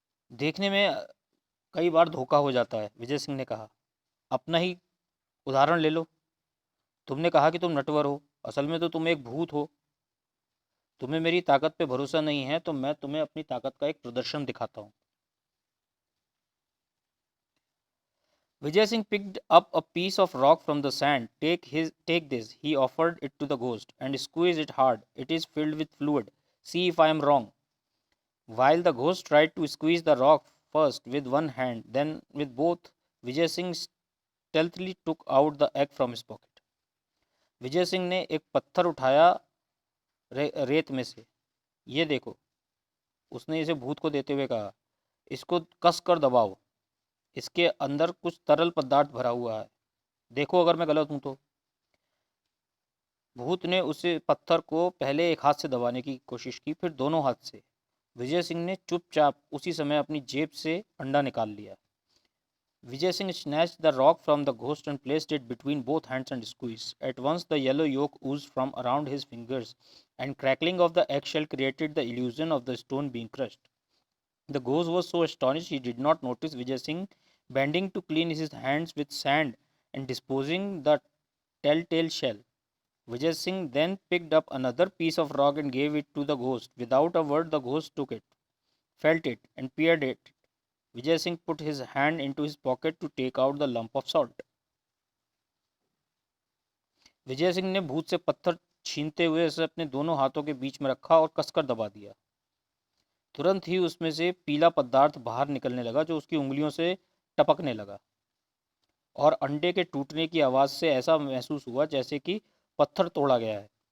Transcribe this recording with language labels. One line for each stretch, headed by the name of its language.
Hindi: देखने में कई बार धोखा हो जाता है, विजय सिंह ने कहा। अपना ही उदाहरण ले लो। तुमने कहा कि तुम नटवर हो, असल में तो तुम एक भूत हो। तुम्हें मेरी ताकत पे भरोसा नहीं है तो मैं तुम्हें अपनी ताकत का एक प्रदर्शन दिखाता हूँ।
English: Vijay Singh picked up a piece of rock from the sand. Take this, he offered it to the ghost, and squeeze it hard. It is filled with fluid. See if I am wrong. While the ghost tried to squeeze the rock first with one hand, then with both, Vijay Singh stealthily took out the egg from his pocket.
Hindi: Vijay Singh ने एक पत्थर उठाया रेत में से। ये देखो, उसने इसे भूत को देते हुए कहा, इसको कस कर दबाओ। इसके अंदर कुछ तरल पदार्थ भरा हुआ है। देखो अगर मैं गलत हूं तो। भूत ने उसे पत्थर को पहले एक हाथ से दबाने की कोशिश की, फिर दोनों हाथ से। विजय सिंह ने चुपचाप उसी समय अपनी जेब से अंडा निकाल लिया।
English: Vijay Singh snatched the rock from the ghost and placed it between both hands and squeezed. At once the yellow yolk oozed from around his fingers, and crackling of the eggshell created the illusion of the stone being crushed. The ghost was so astonished he did not notice Vijay Singh bending to clean his hands with sand and disposing the telltale shell. Vijay Singh then picked up another piece of rock and gave it to the ghost. Without a word, the ghost took it, felt it, and peered at it. Vijay Singh put his hand into his pocket to take out the lump of salt.
Hindi: Vijay Singh ने भूत से पत्थर छीनते हुए उसे अपने दोनों हाथों के बीच में रखा और कसकर दबा दिया। तुरंत ही उसमें से पीला पदार्थ बाहर निकलने लगा जो उसकी उंगलियों से टपकने लगा, और अंडे के टूटने की आवाज़ से ऐसा महसूस हुआ जैसे कि पत्थर तोड़ा गया है।